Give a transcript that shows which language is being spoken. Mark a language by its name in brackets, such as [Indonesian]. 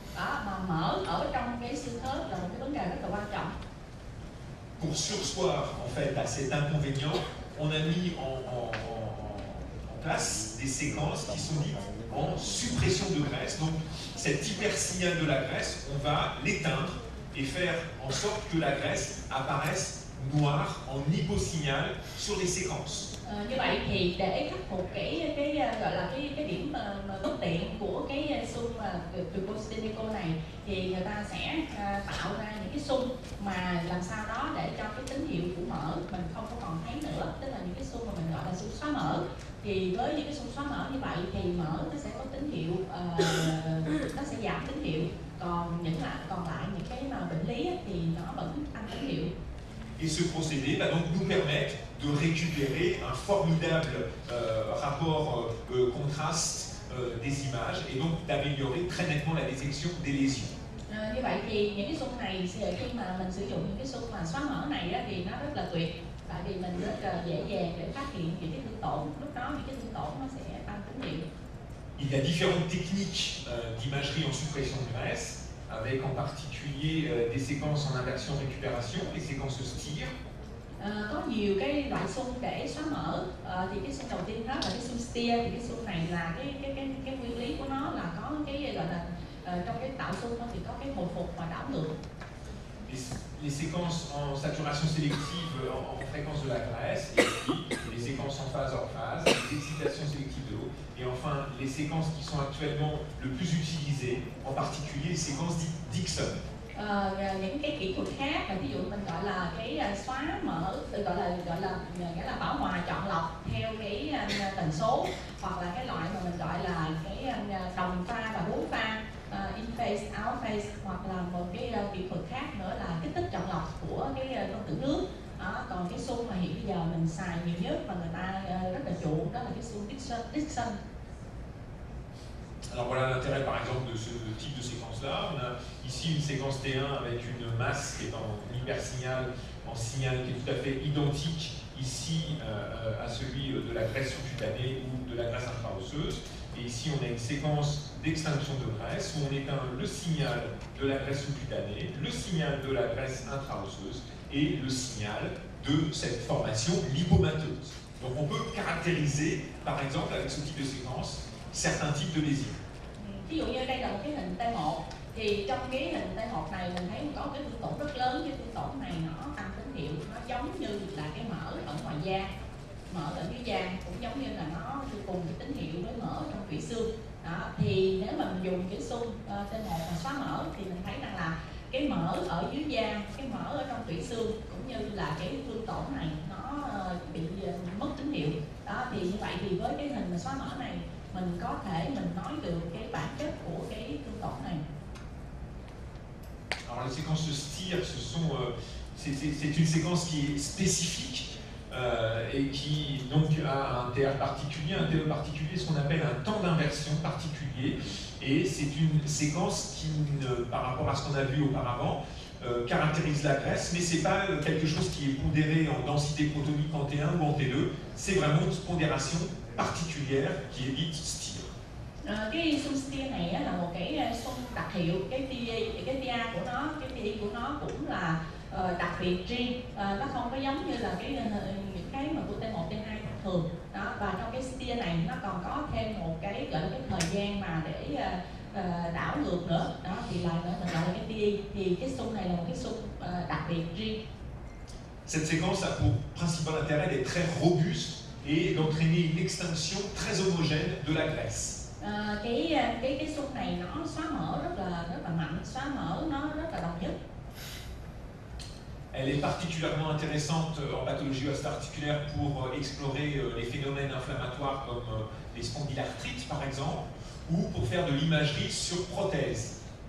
[Vietnamese] Đó, mà mỡ ở trong cái xương khớp là một cái vấn đề rất là quan trọng. [French] Pour surseoir en fait à cet inconvénient, on a mis en place des séquences qui sont dites en suppression de graisse. Donc cet hypersignal de la graisse, on va l'éteindre et faire en sorte que la graisse apparaisse noire en hyposignal sur les séquences. [Vietnamese] Như vậy thì để khắc phục cái gọi là cái điểm mà bất tiện của cái xung turbospinéco này, thì người ta sẽ tạo ra những cái xung mà làm sao đó để cho cái tín hiệu của mỡ mình không có còn thấy nữa, tức là những cái xung mà mình gọi là xung xóa mỡ. Thì với những cái xung xóa mỡ như vậy thì mỡ nó sẽ có tín hiệu, nó sẽ giảm tín hiệu, còn lại những cái mà bệnh lý thì nó vẫn tăng tín hiệu. [French] Et ce procédé va donc nous permettre de récupérer un formidable rapport contraste des images et donc d'améliorer très nettement la détection des lésions. [Vietnamese] Như vậy thì những cái xung này khi mà mình sử dụng những cái xung mà xóa mỡ này á, thì nó rất là tuyệt, tại vì mình rất là dễ dàng để phát hiện những cái thương tổn, lúc đó những cái thương tổn nó sẽ tăng tín hiệu. [French] Il y a différentes techniques d'imagerie en suppression de graisse, avec en particulier des séquences en inversion récupération, les séquences STIR. [Vietnamese] Có nhiều cái loại xung để xóa mỡ. Thì cái xung đầu tiên đó là cái xung steer. Thì cái xung này là cái nguyên lý của nó là có cái gọi là trong cái tạo xung thì có cái hồi phục và đảo ngược. [French] Les séquences en saturation sélective en fréquence de la graisse, et puis les séquences en phase hors phase, les excitations sélectives de l'eau, et enfin les séquences qui sont actuellement le plus utilisées, en particulier les séquences dites Dixon. [Vietnamese] Những cái kỹ thuật khác là ví dụ mình gọi là cái xóa mỡ, gọi là nghĩa là bảo hòa chọn lọc theo cái tần số, hoặc là cái loại mà mình gọi là cái đồng pha và bốn pha, in phase, out phase, hoặc là một cái kỹ thuật khác nữa là kích thích chọn lọc của cái phân tử nước. Còn cái xung mà hiện bây giờ mình xài nhiều nhất và người ta rất là chuộng đó là cái xung Dixon. [French] Alors voilà l'intérêt par exemple de ce type de séquence-là. On a ici une séquence T1 avec une masse qui est en hypersignal, en signal qui est tout à fait identique ici à celui de la graisse sous-cutanée ou de la graisse intra-osseuse. Et ici on a une séquence d'extinction de graisse où on éteint le signal de la graisse sous-cutanée, le signal de la graisse intra-osseuse et le signal de cette formation lipomateuse. Donc on peut caractériser par exemple avec ce type de séquence certains types de lésions. [Vietnamese] Ví dụ như đây là một cái hình T1, thì trong cái hình T1 này mình thấy có cái thương tổn rất lớn. Cái thương tổn này nó tăng tín hiệu, nó giống như là cái mỡ ở ngoài da, mỡ ở dưới da cũng giống như là nó cùng cái tín hiệu với mỡ trong tủy xương. Thì nếu mà mình dùng cái xung T1 mà xóa mỡ thì mình thấy rằng là cái mỡ ở dưới da, cái mỡ ở trong tủy xương cũng như là cái thương tổn này nó bị mất tín hiệu. Thì như vậy thì với cái hình mà xóa mỡ này mình có thể mình nói được cái bản chất của cái thương tổn này. [French] Alors les séquences STIR, c'est une séquence qui est spécifique et qui donc a un TR particulier, un TE particulier, ce qu'on appelle un temps d'inversion particulier. Et c'est une séquence qui, par rapport à ce qu'on a vu auparavant, caractérise la graisse, mais c'est pas quelque chose qui est pondéré en densité protonique en T1 ou en T2, c'est vraiment une pondération particulière qui est dite STIR. [Vietnamese] Cái xung steer này là một cái xung đặc hiệu, cái TA của nó, cái TI của nó cũng là đặc biệt riêng, nó không có giống như là những cái mà của T1, T2 thường. Và trong cái steer này nó còn có thêm một cái gọi là cái thời gian mà để đảo ngược nữa. Thì là mình gọi là cái TI. Thì cái xung này là một cái xung đặc biệt riêng. [French] Cette séquence a pour principal intérêt d'être très robuste et d'entraîner une extinction très homogène de la graisse. [Vietnamese] Cái xung này nó xóa mỡ rất là mạnh, xóa mỡ nó rất là đồng nhất. [French] Elle est particulièrement intéressante en pathologie osteoarticulaire pour explorer les phénomènes inflammatoires comme les spondylarthrites par exemple, ou pour faire de l'imagerie sur prothèse.